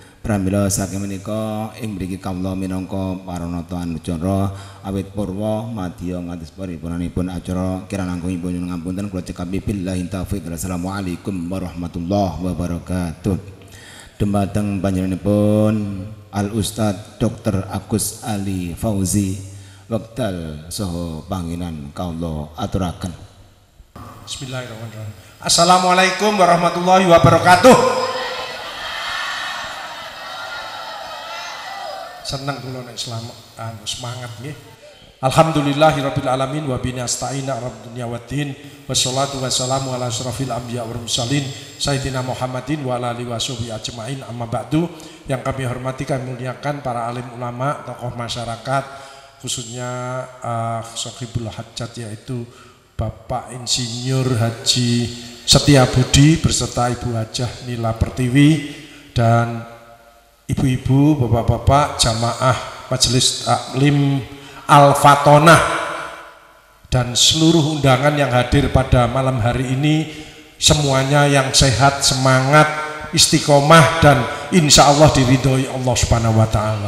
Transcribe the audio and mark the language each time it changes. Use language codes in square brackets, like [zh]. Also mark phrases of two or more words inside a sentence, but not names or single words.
[jv] Pramila saking menika ing mriki kawula minangka paranata anucara awit purwa madya ngantos paripunanipun acara kirang langkungipun ngapunten kula cekapi [ar] بالله التوفيق. السلام عليكم ورحمة الله وبركاته. [jv] Dumateng panjenenganipun [ar] Al Ustad Dr. [jv] Agus Ali Fauzi wekdal saha panginan kawula aturaken. [ar] بسم الله الرحمن الرحيم. السلام عليكم ورحمة الله وبركاته. [jv] Senang kula nek semangat nggih. [ar] الحمد لله رب العالمين وبه نستعين على الدنيا والدين والصلاة والسلام على أشرف الأنبياء والمرسلين سيدنا محمد وعلى آله وصحبه أجمعين أما بعد. [id] Yang kami hormati kami muliakan para alim ulama, tokoh masyarakat, khususnya Sohibul Hajat yaitu Bapak Insinyur Haji Setiabudi beserta Ibu Hajah Nila Pertiwi dan ibu-ibu, bapak-bapak, jamaah Majelis Taklim Al-Fatonah dan seluruh undangan yang hadir pada malam hari ini, semuanya yang sehat, semangat, istiqomah dan [ar] إن شاء الله [id] diridhoi Allah [ar] سبحانه وتعالى.